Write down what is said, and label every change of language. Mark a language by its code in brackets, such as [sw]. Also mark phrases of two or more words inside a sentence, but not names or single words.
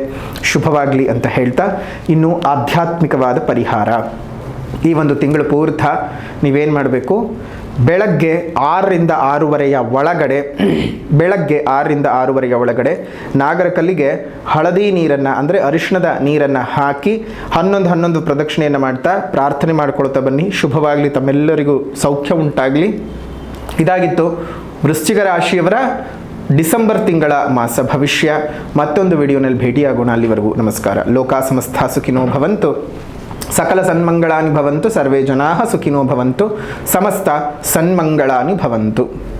[kn] ಶುಭವಾಗಲಿ ಅಂತ ಹೇಳ್ತಾ, ಇನ್ನು ಆಧ್ಯಾತ್ಮಿಕವಾದ ಪರಿಹಾರ ಈ ಒಂದು ತಿಂಗಳು ಪೂರ್ತ ನೀವೇನು ಮಾಡಬೇಕು, ಬೆಳಗ್ಗೆ 6ರಿಂದ 6:30 ಒಳಗಡೆ ನಾಗರಕಲ್ಲಿಗೆ ಹಳದಿ ನೀರನ್ನು ಅಂದರೆ ಅರಿಶಿಣದ ನೀರನ್ನು ಹಾಕಿ 11 ಪ್ರದಕ್ಷಿಣೆಯನ್ನು ಮಾಡ್ತಾ ಪ್ರಾರ್ಥನೆ ಮಾಡ್ಕೊಳ್ತಾ ಬನ್ನಿ. ಶುಭವಾಗಲಿ, ತಮ್ಮೆಲ್ಲರಿಗೂ ಸೌಖ್ಯ ಉಂಟಾಗಲಿ. ಇದಾಗಿತ್ತು ವೃಶ್ಚಿಕ ರಾಶಿಯವರ ಡಿಸೆಂಬರ್ ತಿಂಗಳ ಮಾಸ ಭವಿಷ್ಯ. ಮತ್ತೊಂದು ವಿಡಿಯೋನಲ್ಲಿ ಭೇಟಿಯಾಗೋಣ. ಅಲ್ಲಿವರೆಗೂ ನಮಸ್ಕಾರ. [sa] ಲೋಕಾ ಸಮಸ್ತಾ ಸುಖಿನೋ ಭವಂತು, ಸಕಲ ಸನ್ಮಂಗಳಾನಿ ಭವಂತು, ಸರ್ವೇ ಜನಾಃ ಸುಖಿನೋ ಭವಂತು, ಸಮಸ್ತ ಸನ್ಮಂಗಳಾನಿ ಭವಂತು.